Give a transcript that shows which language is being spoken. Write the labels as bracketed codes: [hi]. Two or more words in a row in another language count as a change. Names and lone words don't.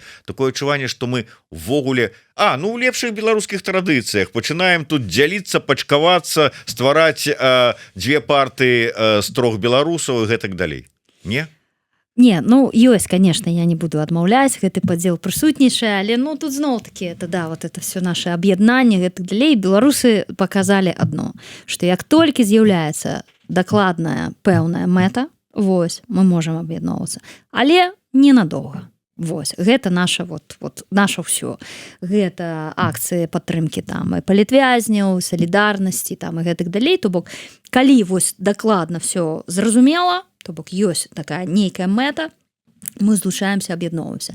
[be] Такое адчуванне, што мы ввогуле у лепшых беларускіх традыцыях пачынаем тут дзяліцца, пачкавацца, ствараць дзве партыі з 3 беларусаў і гэтак далей. Не? Не, ну, ёсць, конечно, я не буду адмаўляць, гэты падзел прысутнічае, але, ну, тут зноў-такі, [ru] это, да, вот это все наше [be] аб'яднанне, гэтак далей, беларусы паказалі адно, што як толькі з'яўляецца дакладная пэўная мэта, вось, мы можам аб'ядноўвацца, але ненадоўга. Вось, гэта наша наша ўсё. Гэта акцыі падтрымкі там і палітвязняў, салідарнасці там і гэтак далей, то бок калі вось дакладна все зразумела, то бок ёсць такая нейкая мэта, мы злучаемся, аб'ядноўваемся.